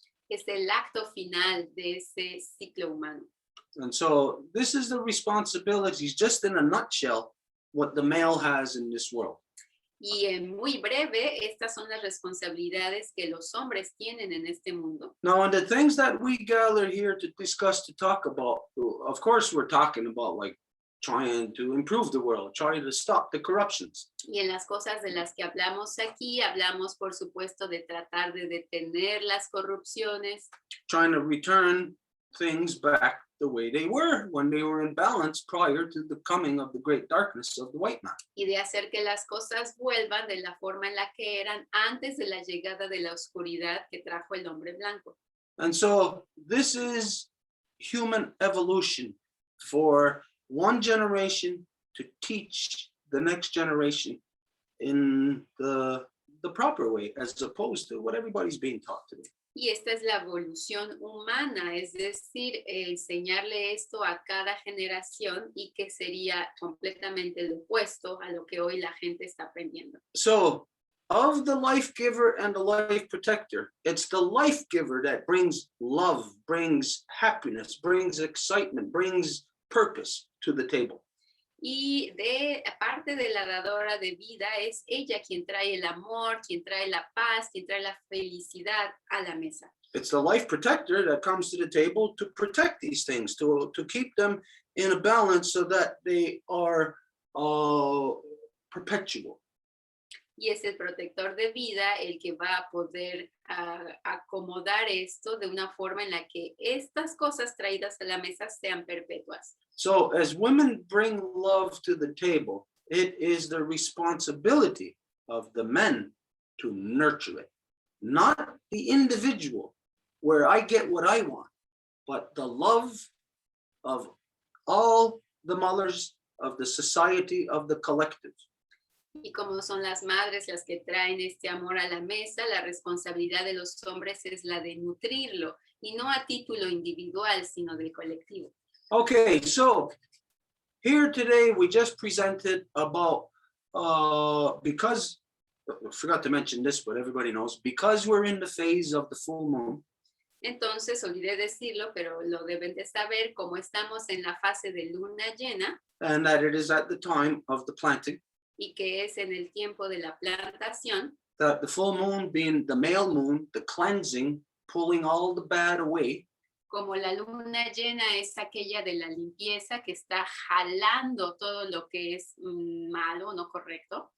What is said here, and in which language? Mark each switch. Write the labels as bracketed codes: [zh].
[es] Es el acto final de ese ciclo humano. [en] And so this is the responsibilities, just in a nutshell, what the male has in this world. [es] Y en muy breve, estas son las responsabilidades que los hombres tienen en este mundo. [en] Now, and the things that we gather here to discuss, to talk about, of course, we're talking about like trying to improve the world, trying to stop the corruptions. [es] Y en las cosas de las que hablamos aquí, hablamos por supuesto de tratar de detener las corrupciones, [en] Trying to return things back the way they were when they were in balance prior to the coming of the great darkness of the white man. [es] y de hacer que las cosas vuelvan de la forma en la que eran antes de la llegada de la oscuridad que trajo el hombre blanco. [en] And so this is human evolution for one generation to teach the next generation in the proper way, as opposed to what everybody's being taught today. [es] Y esta es la evolución humana, es decir, enseñarle esto a cada generación y que sería completamente lo opuesto a lo que hoy la gente está aprendiendo. [en] So, of the life giver and the life protector, it's the life giver that brings love, brings happiness, brings excitement, brings purpose to the table. [es] Y aparte de la dadora de vida, es ella quien trae el amor, quien trae la paz, quien trae la felicidad a la mesa. [en] It's the life protector that comes to the table to protect these things, to keep them in a balance so that they are perpetual. [es] Y es el protector de vida el que va a poder acomodar esto de una forma en la que estas cosas traídas a la mesa sean perpetuas. [en] So as women bring love to the table, it is the responsibility of the men to nurture it, not the individual where I get what I want, but the love of all the mothers of the society, of the collective. [es] Y como son las madres las que traen este amor a la mesa, la responsabilidad de los hombres es la de nutrirlo, y no a título individual, sino del colectivo. [en] Okay, so here today we just presented about, because, I forgot to mention this, but everybody knows, because we're in the phase of the full moon. [es] Entonces, olvidé decirlo, pero lo deben de saber, como estamos en la fase de luna llena, [en] And that it is at the time of the planting, [es] y que es en el tiempo de la plantación, [en] that the full moon being the male moon, the cleansing, pulling all the bad away. [es] como la luna llena es aquella de la limpieza que está jalando todo lo que es malo, no correcto.